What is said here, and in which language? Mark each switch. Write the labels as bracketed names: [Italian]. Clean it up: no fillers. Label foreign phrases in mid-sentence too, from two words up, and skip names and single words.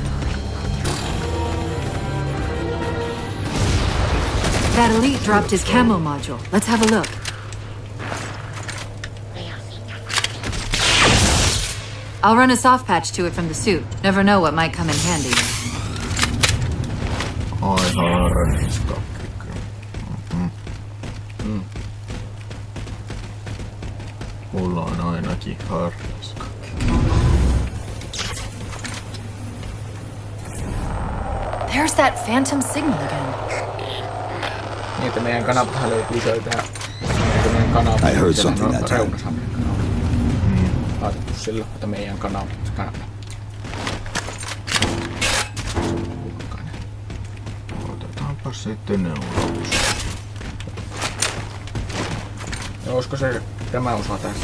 [English] That elite dropped his camo module. Let's have a look. I'll run a soft patch to it from the suit. Never know what might come in handy. [Finnish] Ai harniska. Mulla on ainakin harniska. [English] There's that phantom signal again. [Finnish] Niin, että meidän kanavahan löytyy tähän. Meidän kanava. [English] I heard something that time. [Finnish] Reunassa meidän kanava. Laitettu sillä, että meidän kanava. Otetaanpa sitten ne ulos. Ja olisiko se tämä osa tässä?